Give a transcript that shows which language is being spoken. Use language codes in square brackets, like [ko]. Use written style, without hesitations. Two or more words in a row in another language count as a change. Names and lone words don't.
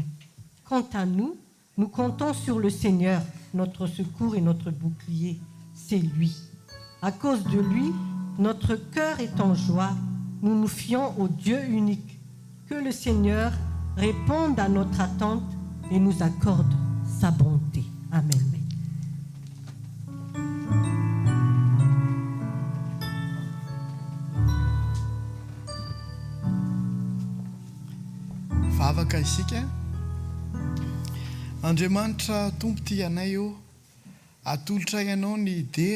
[fr] Quant à nous, nous comptons sur le Seigneur, notre secours et notre bouclier. C'est lui. À cause de lui, notre cœur est en joie. Nous nous fions au Dieu unique. Que le Seigneur réponde à notre attente et nous accorde sa bonté. Amen. [mg] Vavaka isika Andriamanitra tompo ty anay io atolotra ianao ny dera